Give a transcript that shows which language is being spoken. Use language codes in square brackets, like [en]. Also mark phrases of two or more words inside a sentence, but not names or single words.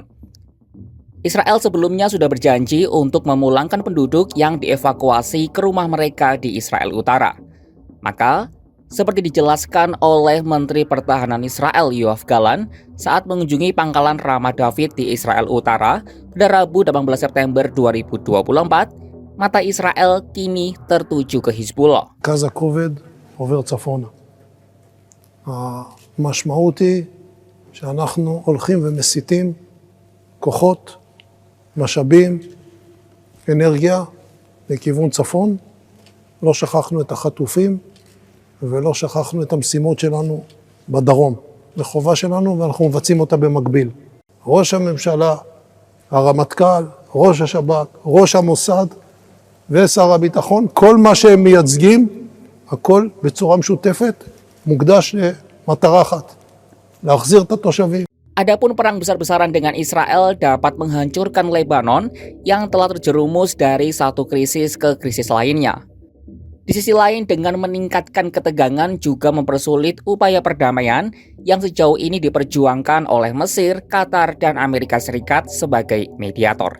[id] Israel sebelumnya sudah berjanji untuk memulangkan penduduk yang dievakuasi ke rumah mereka di Israel Utara. Maka, seperti dijelaskan oleh Menteri Pertahanan Israel Yoav Gallant saat mengunjungi pangkalan Ramat David di Israel Utara pada Rabu 18 September 2024, mata Israel kini tertuju ke Hizbullah. [he] מרכז הכובד עובר צפונה. המשמעות היא שאנחנו הולכים ומסיטים כוחות, משאבים, אנרגיה לכיוון צפון. לא שכחנו את החטופים ולא שכחנו את המשימות שלנו בדרום. זו חובה שלנו ואנחנו מבצעים אותה במקביל. ראש הממשלה, הרמטכ"ל, ראש השב"כ, ראש המוסד ושר הביטחון, כל מה שהם מייצגים, הכל בצורה משותפת, מוקדש למטרה אחת, להחזיר את התושבים. [id] Adapun perang besar-besaran dengan Israel dapat menghancurkan Lebanon yang telah terjerumus dari satu krisis ke krisis lainnya. Di sisi lain, dengan meningkatkan ketegangan juga mempersulit upaya perdamaian yang sejauh ini diperjuangkan oleh Mesir, Qatar, dan Amerika Serikat sebagai mediator.